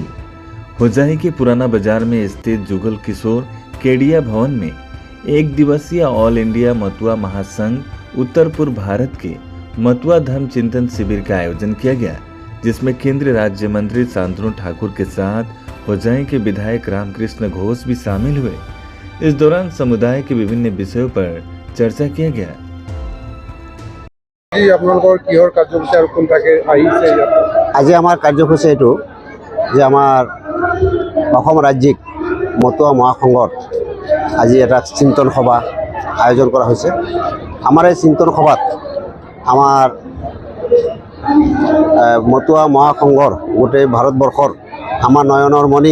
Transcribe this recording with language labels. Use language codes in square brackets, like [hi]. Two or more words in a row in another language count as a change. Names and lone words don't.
[hi] होजाई के पुराना बाजार में स्थित जुगल किशोर केडिया भवन में एक दिवसीय ऑल इंडिया मतुआ महासंघ उत्तर पूर्व भारत के मतुआ धर्म चिंतन शिविर का आयोजन किया गया, जिसमें केंद्रीय राज्य मंत्री शांतनु ठाकुर के साथ होजाई के विधायक रामकृष्ण घोष भी शामिल हुए। इस दौरान समुदाय के विभिन्न विषयों पर चर्चा किया गया। [as] আজি আমাৰ কাৰ্যসূচী এইটো যে আমাৰ অসম ৰাজ্যিক মতুৱা মহাসংঘৰ আজি এটা চিন্তন সভা আয়োজন কৰা হৈছে। আমাৰ এই চিন্তন সভাত আমাৰ মতুৱা মহাসংঘৰ গোটেই ভাৰতবৰ্ষৰ আমাৰ নয়নৰ মণি